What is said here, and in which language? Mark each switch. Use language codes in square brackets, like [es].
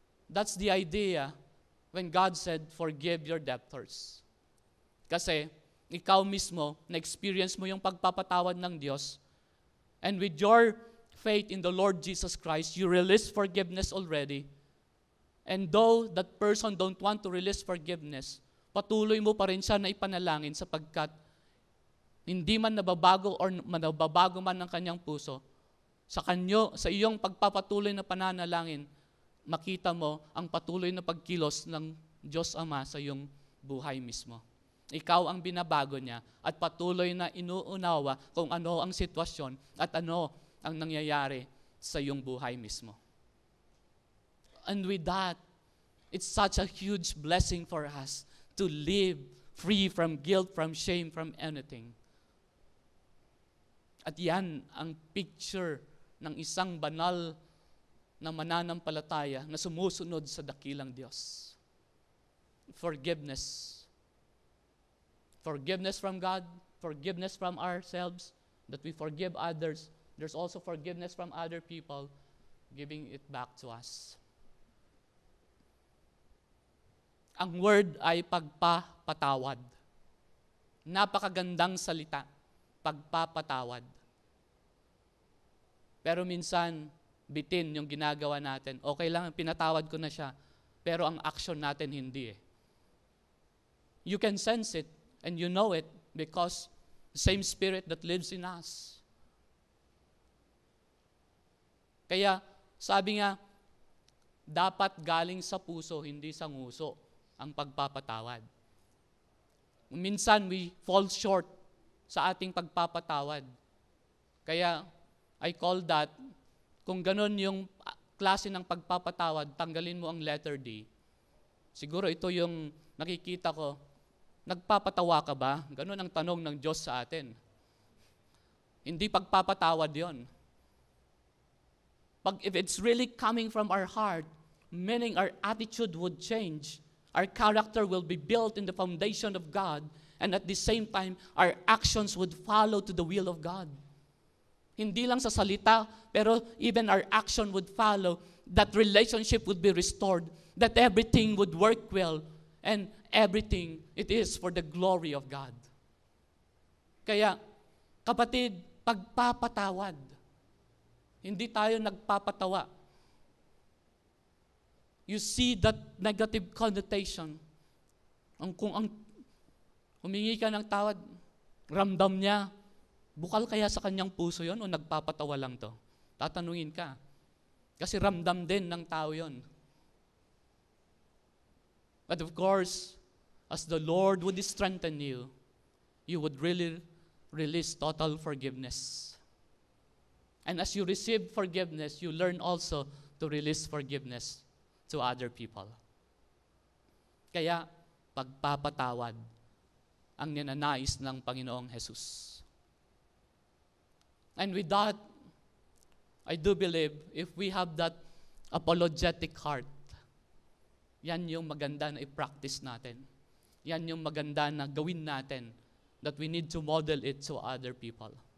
[en] That's the idea when God said, forgive your debtors. [tl] Kasi, ikaw mismo, na-experience mo yung pagpapatawad ng Diyos, [en] and with your faith in the Lord Jesus Christ, you release forgiveness already. And though that person don't want to release forgiveness, [tl] patuloy mo pa rin siya na ipanalangin sapagkat hindi man nababago or nababago man ng kanyang puso, sa iyong pagpapatuloy na pananalangin, makita mo ang patuloy na pagkilos ng Diyos Ama sa iyong buhay mismo. Ikaw ang binabago niya at patuloy na inuunawa kung ano ang sitwasyon at ano ang nangyayari sa iyong buhay mismo. [en] And with that, it's such a huge blessing for us to live free from guilt, from shame, from anything. [tl] At yan ang picture ng isang banal na mananampalataya na sumusunod sa dakilang Diyos. [en] Forgiveness. Forgiveness from God, forgiveness from ourselves, that we forgive others. There's also forgiveness from other people, giving it back to us. [tl] Ang word ay pagpapatawad. Napakagandang salita, pagpapatawad. Pero minsan, bitin yung ginagawa natin. Okay lang, pinatawad ko na siya. Pero ang action natin hindi eh. [en] You can sense it and you know it because the same Spirit that lives in us. [tl] Kaya, sabi nga, dapat galing sa puso, hindi sa nguso, ang pagpapatawad. Minsan, [en] we fall short [tl] sa ating pagpapatawad. Kaya, [en] I call that, [tl] kung ganun yung klase ng pagpapatawad, tanggalin mo ang letter D. Siguro ito yung nakikita ko, nagpapatawa ka ba? Ganun ang tanong ng Diyos sa atin. Hindi pagpapatawad yon. [en] If it's really coming from our heart, meaning our attitude would change, our character will be built in the foundation of God, and at the same time, our actions would follow to the will of God. [tl] Hindi lang sa salita, pero [en] even our action would follow, that relationship would be restored, that everything would work well, and everything, it is for the glory of God. [tl] Kaya, kapatid, pagpapatawad. Hindi tayo nagpapatawa. [en] You see that negative connotation. [tl] Kung humingi ka ng tawad, ramdam niya, bukal kaya sa kanyang puso yon o nagpapatawa lang to? Tatanungin ka. Kasi ramdam din ng tao yon. [en] But of course, as the Lord would strengthen you, you would really release total forgiveness. And as you receive forgiveness, you learn also to release forgiveness to other people. [tl] Kaya, pagpapatawad ang ninanais ng Panginoong Jesus. [en] And with that, I do believe if we have that apologetic heart, [tl] yan yung maganda na i-practice natin. Yan yung maganda na gawin natin, [en] that we need to model it to other people.